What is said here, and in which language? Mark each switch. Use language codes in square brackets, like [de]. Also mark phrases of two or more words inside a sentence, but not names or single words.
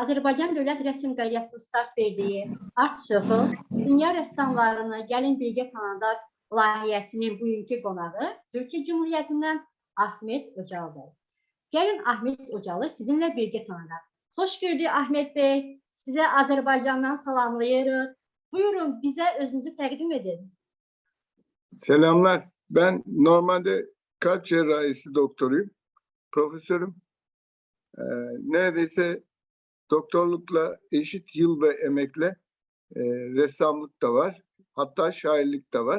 [az] Azərbaycan Dövlət Rəsm Qayrəsinin start verdiyi Art Shuffle Dünya Rəssamlarını Gəlin Birgə Tanıdaq layihəsinin bugünkü qonağı Türkiyə Cumhuriyyətindən Ahmet Öcalı. Gəlin Ahmet Öcalı sizinlə birgə tanıdaq. Xoş gördük Ahmet Bey. Sizə Azərbaycandan salamlayırıq. Buyurun bizə özünüzü təqdim edin. [tr] Selamlar. Ben normalde kalp cerrahisi doktoruyum. Profesörüm. Neredeyse doktorlukla eşit yıl ve emekle ressamlık da var. Hatta şairlik de var.